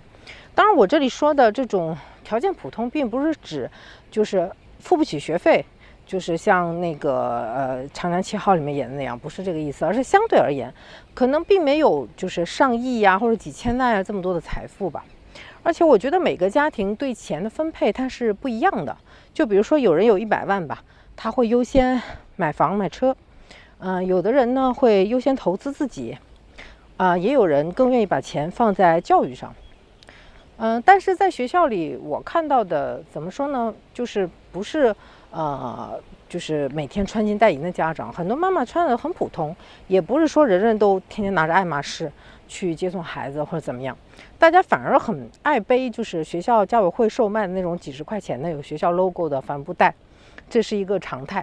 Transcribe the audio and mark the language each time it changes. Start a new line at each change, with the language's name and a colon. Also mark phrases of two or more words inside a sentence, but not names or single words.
Chinese: 當然，我這裡說的這種條件普通，並不是指就是付不起學費，就是像那個《長江7號》裡面演的那樣，不是這個意思，而是相對而言，可能並沒有就是上億呀或者幾千萬呀這麼多的財富吧。而且我覺得每個家庭對錢的分配它是不一樣的。就比如說有人有100萬吧，他會優先買房買車，有的人呢會優先投資自己，也有人更願意把錢放在教育上。但是在學校裡我看到的怎麼說呢，就是不是就是每天穿金戴银的家長，很多媽媽穿的很普通，也不是說人人都天天拿着愛馬仕去接送孩子或者怎麼樣，大家反而很愛背就是学校家委會售賣的那種幾10塊錢的有學校 logo 的帆布袋，這是一個常態。